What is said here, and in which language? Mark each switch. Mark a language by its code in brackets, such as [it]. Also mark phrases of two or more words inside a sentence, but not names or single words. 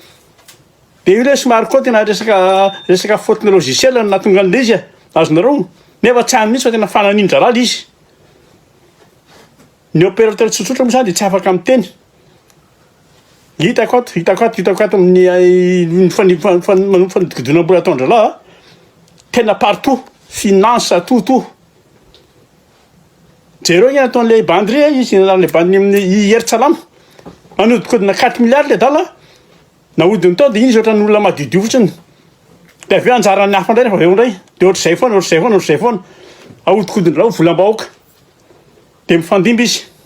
[mg] de io le somary koa tena resaka [fr] faute logiciel [mg] nahatonga an'le izy a azonareo nefa tsy any mihitsy fa tena fananindra rala izy ny opérateur tsotsotra moa zany de tsy afaka miteny hitako ato amin'ny fanodikodona mbola ataondralahy tena [fr] partout finance tout [mg] jereo igny ataon'le bandy ry izy le bandy amin'ny Heritsalama manodikodina 4 milliards le dala nahodiny tao de iny izy ohatran'ny olona madidio fotsiny de avy eo anjarany hafa indray rehefa avy eo indray de ohatr'izay foana ahodikodiny rao volam-bahoaka de mifandimby izy